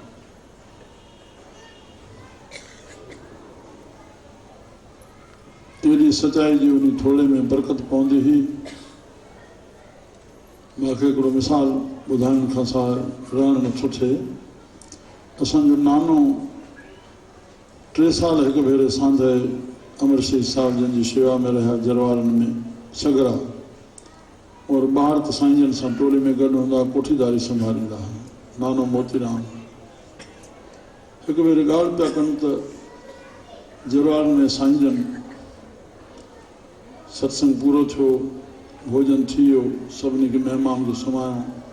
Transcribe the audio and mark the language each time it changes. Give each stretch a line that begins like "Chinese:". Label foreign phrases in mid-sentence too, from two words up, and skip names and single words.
Sindhi: तेरी सचाई जी उन थोड़े में बरकत पवंदी ही। मूंखे हिकिड़ो मिसाल ॿुधाइण खां सवाइ रहण नथो थिए। असांजो नानो 3 साल हिकु भेरे सांधे अमरसिंह साहिब जन जी शेवा में रहिया जरवारनि में सगरा, और ॿार त साईं जन सां टोले में गॾु हूंदा, कोठीदारी संभालींदा हुआ। नानो मोतीराम हिकु भेरे ॻाल्हि पिया कनि त जरवारनि में साईं जन सत्संग पूरो थियो, भोजन थी वियो, सभिनी खे महिमान खे सुम्हायो।